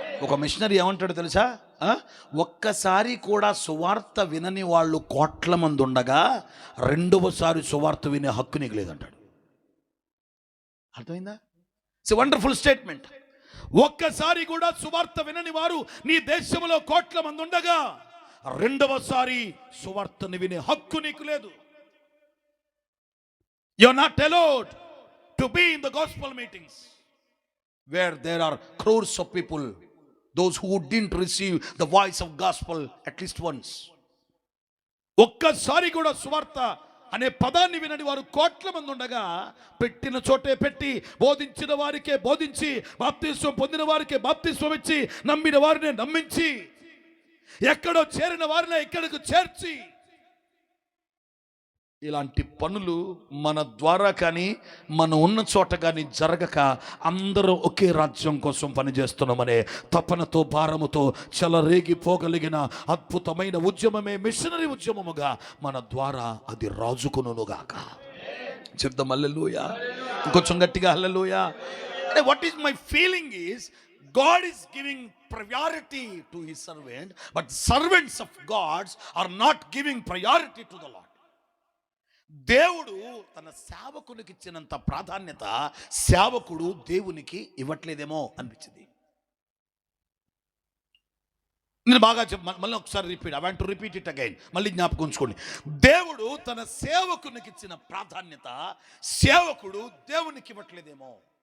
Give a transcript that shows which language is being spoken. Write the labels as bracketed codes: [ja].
[te] ఒక మిషనరీ ఏమంటాడు తెలుసా? ఒక్కసారి కూడా సువార్త వినని వాళ్ళు కోట్ల మంది ఉండగా రెండవసారి సువార్త వినే హక్కు నీకు లేదంటాడు. అర్థమైందా? [en] It's a wonderful statement. [te] ఒక్కసారి కూడా సువార్త వినని వారు నీ దేశంలో కోట్ల మంది ఉండగా రెండవసారి సువార్తని వినే హక్కు నీకు లేదు. [en] You are not allowed to be in the gospel meetings where there are crores of people, those who didn't receive the voice of gospel at least once. [te] ఒక్కసారి కూడా సువార్త అనే పదాన్ని వినని వారు కోట్ల మంది ఉండగా పెట్టిన చోటే పెట్టి, బోధించిన వారికే బోధించి, బాప్తిస్వం పొందిన వారికే బాప్తిస్వం ఇచ్చి, నమ్మిన వారినే నమ్మించి, ఎక్కడో చేరిన వారినే ఇక్కడకు చేర్చి, ఇలాంటి పనులు మన ద్వారా కానీ మనం ఉన్న చోట కానీ జరగక అందరూ ఒకే రాజ్యం కోసం పనిచేస్తున్నామనే తపనతో భారముతో చెలరేగిపోగలిగిన అద్భుతమైన ఉద్యమమే మిషనరీ ఉద్యమముగా మన ద్వారా అది రాజుకునుగాక. చెప్దాం హల్లెలూయా. ఇంకొంచెం గట్టిగా హల్లెలూయా. [en] What is my feeling is God is giving priority to his servant, but servants of God are not giving priority to the Lord. [te] దేవుడు తన సేవకునికి ఇచ్చినంత ప్రాధాన్యత సేవకుడు దేవునికి ఇవ్వట్లేదేమో అనిపించింది. నేను బాగా మళ్ళీ ఒకసారి repeat, [en] I want to repeat it again. [te] మళ్ళీ జ్ఞాపకం ఉంచుకోండి. దేవుడు తన సేవకునికి ఇచ్చిన ప్రాధాన్యత సేవకుడు దేవునికి ఇవ్వట్లేదేమో.